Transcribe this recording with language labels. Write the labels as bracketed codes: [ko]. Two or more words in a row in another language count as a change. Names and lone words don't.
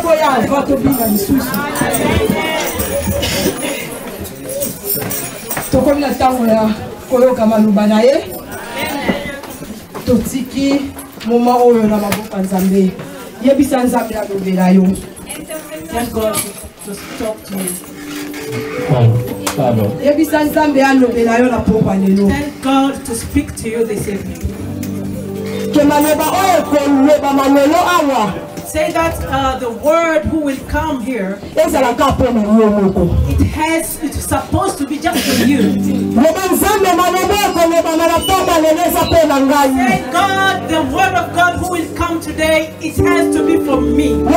[ln] avant tobinga lisusu. Tokomi na ntango ya koyoka maloba na ye. Totiki moma oyo na maboko ya Nzambe. Yebisa Nzambe alobela yo. [en] Tell God to talk to you. [ln] Yebisa Nzambe alobela yo na pokwa lelo. [en] Tell God to speak to you this evening. [ln] Ke maloba oyo koloba malelo awa. [en] Say that the word who will come here, it's supposed to be just for you. Say, God, the word of God who will come today, it has to be for me.